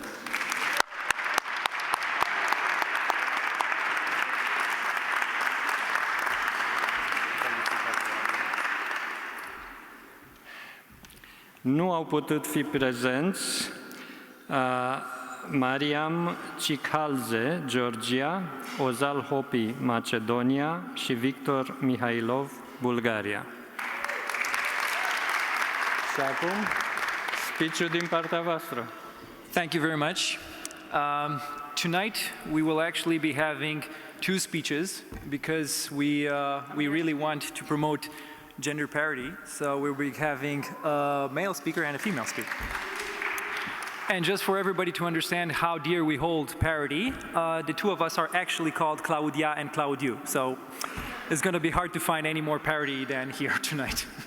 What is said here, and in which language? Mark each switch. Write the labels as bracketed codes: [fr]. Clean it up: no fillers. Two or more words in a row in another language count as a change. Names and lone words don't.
[ro] Nu au putut fi prezenți Mariam Cikhalze, Georgia, Ozal Hopi, Macedonia și Victor Mihailov, Bulgaria. Și acum, speech-ul din partea voastră. [en] Thank you very much. Tonight we will actually be having two speeches because we really want to promote gender parity, so we'll be having a male speaker and a female speaker. And just for everybody to understand how dear we hold parity, the two of us are actually called Claudia and Claudiu, so it's going to be hard to find any more parity than here tonight.